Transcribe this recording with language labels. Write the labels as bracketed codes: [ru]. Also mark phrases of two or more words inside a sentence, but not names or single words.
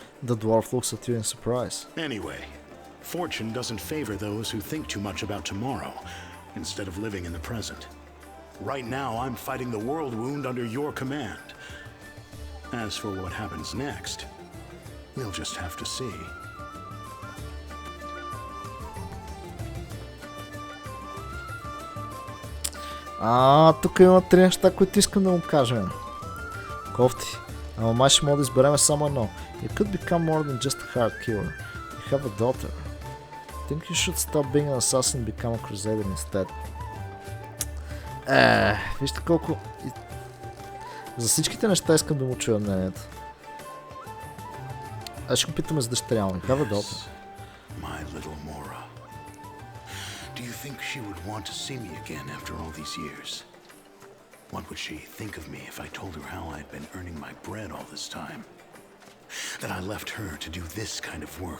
[en] The dwarf looks at you in surprise. Anyway, fortune doesn't favor those who think too much about tomorrow instead of living in the present. Right now, I'm fighting the world wound under your command. As for what happens next, we'll just have to see. [bg] Тук има три неща, които искам да му кажем. Кофти. Ама май ще мога да изберем само едно. [en] You could become more than just a hard killer. You have a daughter. I think you should stop being an assassin and become a crusader instead. [bg] Вижте колко... За всичките неща искам да му чуя мнението. Аз ще го питаме с дъщеря му. [en] You have a daughter. My little Mora. Do you think she would want to see me again after all these years? What would she think of me if I told her how I'd been earning my bread all this time? That I left her to do this kind of work?